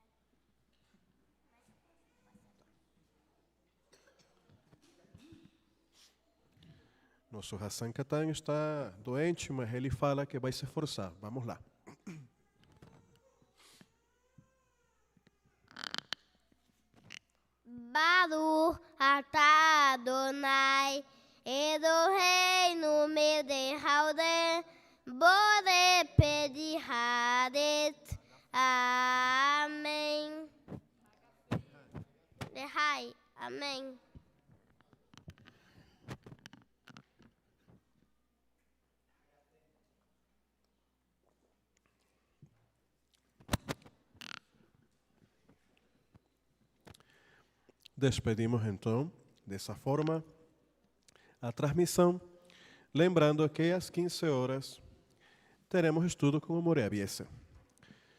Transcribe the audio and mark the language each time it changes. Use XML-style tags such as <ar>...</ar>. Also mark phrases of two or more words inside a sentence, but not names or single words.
<pt>Nosso Hassan Katan está doente, mas ele fala que vai se esforçar. Vamos lá.</pt> <he>ברוך אתה אדוני, אלוהינו מלך העולם, בורא פרי הארץ.</he> <pt>Amém. Lehai. Amém. Despedimos então, dessa forma, a transmissão, lembrando que às 15 horas teremos estudo com o Moreabiese.</pt>